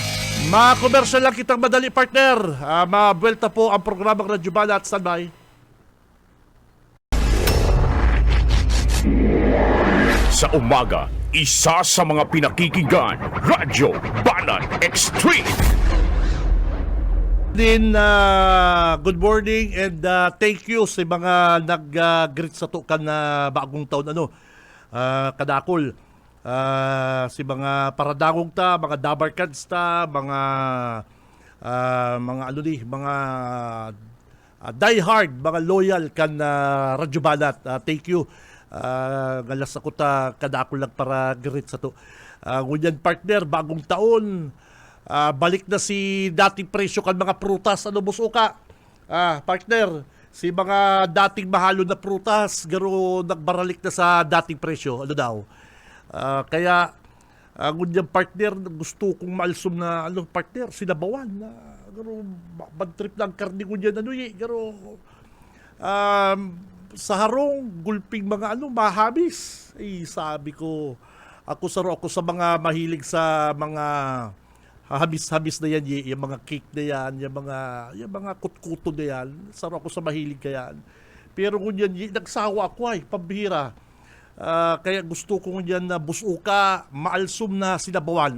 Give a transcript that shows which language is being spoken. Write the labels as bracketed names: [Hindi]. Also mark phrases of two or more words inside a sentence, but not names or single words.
[Bikol] Ma-commercial lang kitang madali, partner. Mabuelta po ang programang Radyo Banat. Standby. [Filipino] Sa umaga, isa sa mga pinakikinggan, Radyo Banat Extreme. [Bikol] Din, [English] good morning and thank you [Bikol] sa mga nag-greet sa tukan na bagong taon kadakol. Si mga paradangog ta, mga dabarkads ta, mga die hard, mga loyal kan Radyo Banat. [English] Thank you. [Bikol] Galas ako ta kadakol lang para greet sa to. Ngunyan, partner, bagong taon. Balik na si dating presyo kan mga prutas. Busuka? Partner, si mga dating mahalo na prutas, garo nagbaralik na sa dating presyo. Kaya, ngunyan, partner, gusto kong maalsum na, partner, sinabawan. Garo, [English] bad trip [Bikol] lang karni ngunyan, garo, sa harong, gulping mga mahabis. Sabi ko, ako sa mga mahilig sa mga habis-habis na yan, yung mga cake na yan, yung mga kutkuto na yan. Saro ako sa mahilig ka yan. Pero kung yan, nagsawa ako pambihira. Kaya gusto ko yan na busuka, maalsum na sinabawan.